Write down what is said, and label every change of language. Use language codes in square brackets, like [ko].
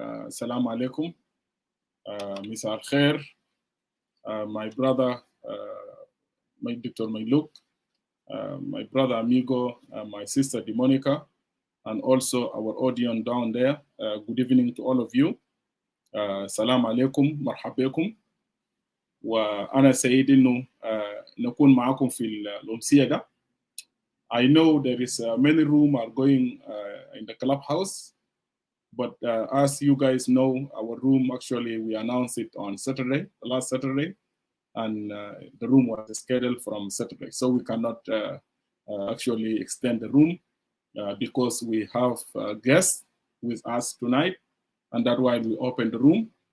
[en] Salam alaikum, Mr. Al-Khair, my brother, my Dr. Mayluk, my brother Amigo, my sister Demonica, and also our audience down there. Good evening to all of you. Salam alaikum, marhabekum. [ar] وأنا سعيد إنه نكون معكم في الأمسية ده. [en] I know there is many room are going in the clubhouse, but as you guys know, our room actually we announced it on Saturday, last Saturday, and the room was scheduled from Saturday, so we cannot actually extend the room because we have guests with us tonight, and that's why we opened the room.